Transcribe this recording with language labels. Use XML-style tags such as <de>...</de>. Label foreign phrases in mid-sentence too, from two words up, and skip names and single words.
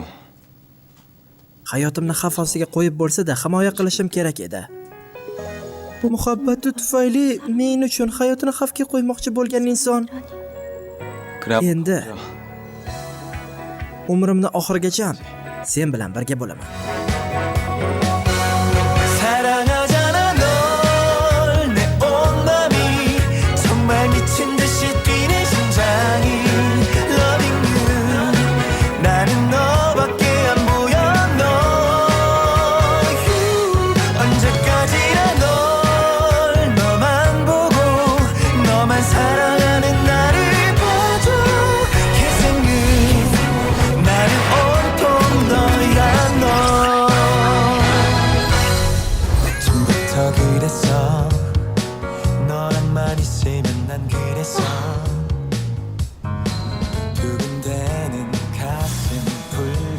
<uz>hayotimni xavf ostiga qo'yib bo'lsa-da himoya qilishim kerak edi. Muhabbati tufayli men uchun hayotini xavfga qo'ymoqchi bo'lgan inson</uz> <ko>그래.</ko> <uz>endi umrimni oxirigacha sen bilan birga bo'laman.</uz> <ko>사랑하잖아 널 내 온 맘이 정말 미친 듯이 뛰는 심장이</ko> <en>Loving you</en> <ko>나는 너밖에 안 보여 너 언제까지나 널 너만 보고 너만 사랑하는 나를 봐줘 계승은 나는 온통 너야 너 처음부터 그랬어 너랑만 있으면 난 그랬어 두근대는 가슴 불거</ko>